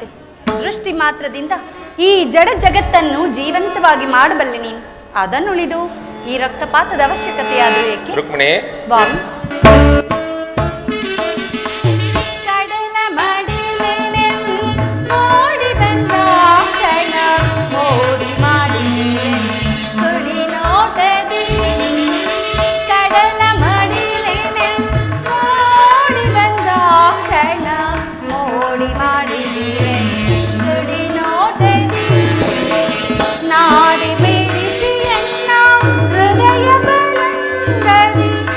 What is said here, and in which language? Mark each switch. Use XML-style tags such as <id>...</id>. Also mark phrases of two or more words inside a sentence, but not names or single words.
<kn>ದೃಷ್ಟಿ ಮಾತ್ರದಿಂದ ಈ ಜಡ ಜಗತ್ತನ್ನು ಜೀವಂತವಾಗಿ ಮಾಡಬಲ್ಲೆ ನೀನು. ಅದನ್ನುಳಿದು ಈ ರಕ್ತಪಾತದ ಅವಶ್ಯಕತೆಯಾದರೂ ಏಕೆ ರುಕ್ಮಿಣಿ, ಸ್ವಾಮಿ? ಕಡಲ ಮಡಿಲಿನೆಂದು ಓಡಿ ಬಂದ ಕ್ಷಣ ಮೋಡಿ ಮಾಡಿ ತುಳಿ ನೋಟದಿ. ಕಡಲ ಮಡಿಲಿನೆಂದು ಓಡಿ ಬಂದ ಕ್ಷಣ ಮೋಡಿ ಮಾಡಿದಿರೆ ತುಳಿ ನೋಟದಿ. ನಾಡಿ ಬಿಡಿಸಿ ಎನ್ನ ಹೃದಯ ಬಲಂಗದಿ.</kn>